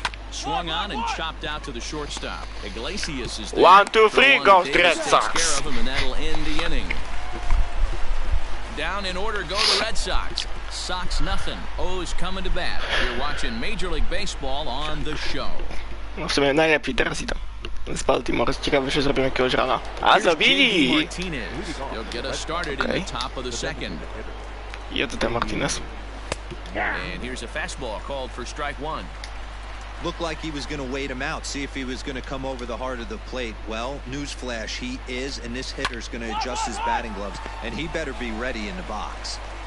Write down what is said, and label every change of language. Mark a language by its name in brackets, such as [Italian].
[English] Swung on and chopped out to the shortstop. Iglesias is there. 1, 2, 3, go Red Takes Sox. care of him, and that'll end the inning. Down in order go the Red Sox. Sox nothing. O's coming to bat. You're watching Major League Baseball on the show. [Polish] No w sumie najlepiej teraz idą. Z Baltimore. Ciekawe, że zrobią jakiegoś rana. A zrobili! [English] They'll get us started in the top of the second. [Polish] Jedzie Martinez. [English] And here's a fastball called for strike 1. Looked like he was going to wait him out, see if he was going to come over the heart of the plate. Well, newsflash, he is, and this hitter's going to adjust his batting gloves, and he better be ready in the box.